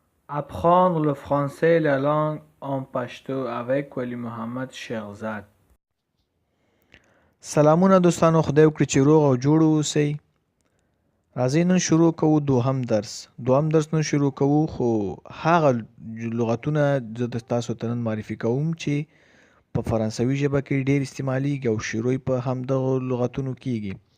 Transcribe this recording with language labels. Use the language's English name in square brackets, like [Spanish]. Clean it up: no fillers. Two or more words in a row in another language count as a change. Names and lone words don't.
[French] Apprendre le français et la langue en pashto avec ولی محمد شیخزاد. [Pashto] سلامونه دوستانو، خدای وکړي چې روغ او جوړ اوسئ. راځئ نن شروع کوو دوهم درس نن شروع کوو، خو هغه لغتونه زه تاسو ته نن معرفي کوم چې په فرانسوي ژبه کې ډېر استعمالیږي او شروع په همدغو لغتونو کیږي.